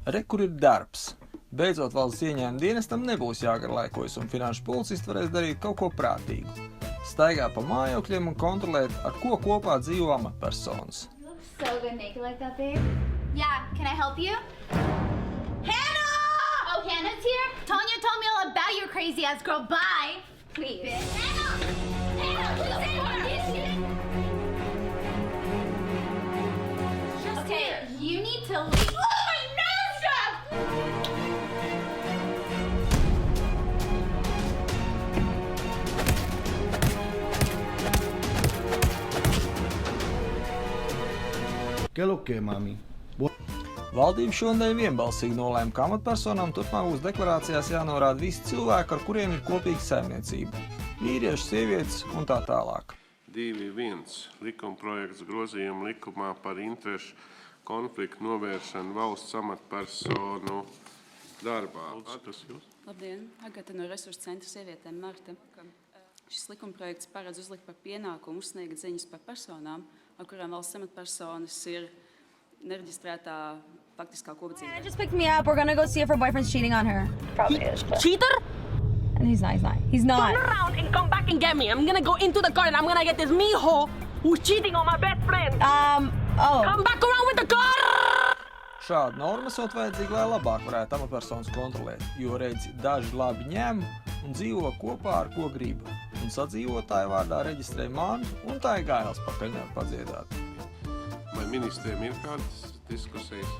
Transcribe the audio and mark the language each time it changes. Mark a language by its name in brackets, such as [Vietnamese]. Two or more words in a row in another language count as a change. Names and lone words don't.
[Latvian] Re, kur ir darbs. Beidzot valsts ieņēmuma dienestam nebūs jāgarlaikojas un finanšu policisti varēs darīt kaut ko prātīgu. Staigā pa mājokļiem un kontrolēt, ar ko kopā dzīvo amatpersonas. [English] So good naked like that, babe. Yeah, can I help you? Hannah! Oh, Hannah's here? Tanya told me all about your crazy ass girl. Bye. Please. Hannah! Okay, you need to leave. Oh, my nose job! [Spanish] ¿Qué es lo que, mami? [Latvian] Valdība šonadēļ vienbalsīgi nolēma, ka amatpersonām turpmāk būs deklarācijās jānorāda visi cilvēki, ar kuriem ir kopīga saimniecība. Vīrieši, sievietes un tā tālāk. 2.1. Likumprojekts grozījuma likumā par interešu konfliktu novēršanu valsts amatpersonu darbā. Tas jūs? Labdien, Agata no Resursu centra sievietēm Marta. Šis likumprojekts paredz uzlikt par pienākumu uzsniegt ziņas par personām, ar kurām valsts amatpersonas ir nereģistrētā faktiskā kopdzīvē. [English] Anna just picked me up. We're gonna go see if her boyfriend's cheating on her. Probably is. But... Cheater? And he's not. He's not. Turn around and come back and get me. I'm gonna go into the car and I'm gonna get this mijo who's cheating on my best friend. Come back around with the car! [Latvian] Šāda norma esot vajadzīga, lai labāk varētu amatpersonas kontrolēt, jo redzi, daži labi ņem un dzīvo kopā ar ko grib. Un sadzīvotāju vārdā reģistrē mantu un tā ir gailes pakaļ nevar padziedāt. Vai ministriem ir kādas diskusijas?